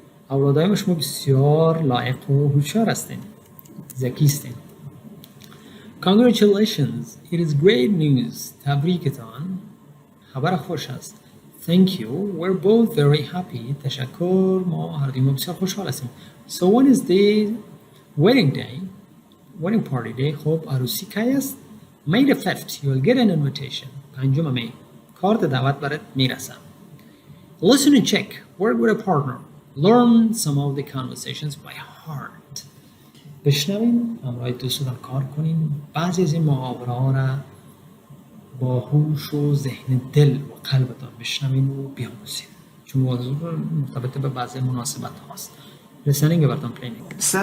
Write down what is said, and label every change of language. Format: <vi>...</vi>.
<fa>اولادای شما بسیار لایق و هوشیار هستین. ذکی هستین.</fa> <en>Congratulations. It is great news.</en> <fa>تبریکتان. خبر خوش است.</fa> <en>Thank you. We're both very happy.</en> <fa>تشکر. ما هر دوی بسیار خوشحال هستیم.</fa> <en>So when is the wedding day? Wedding party day.</en> <fa>خب عروسی کی است؟</fa> <en>May the 5th. You will get an invitation.</en> <fa>5 می. کارت دعوت برات میرسم.</fa> <en>Listen and check. Work with a partner. Learn some of the conversations by heart.</en> <fa>بشنویم، همراه دوستان کار کنیم. بعضی از این محاوره ها را با هوش و ذهن دل و قلبتان بشنویم و بیاموزیم. چون موضوع مرتبط به بعضی مناسبت هاست. Listening براتون پلی میکنم.</fa>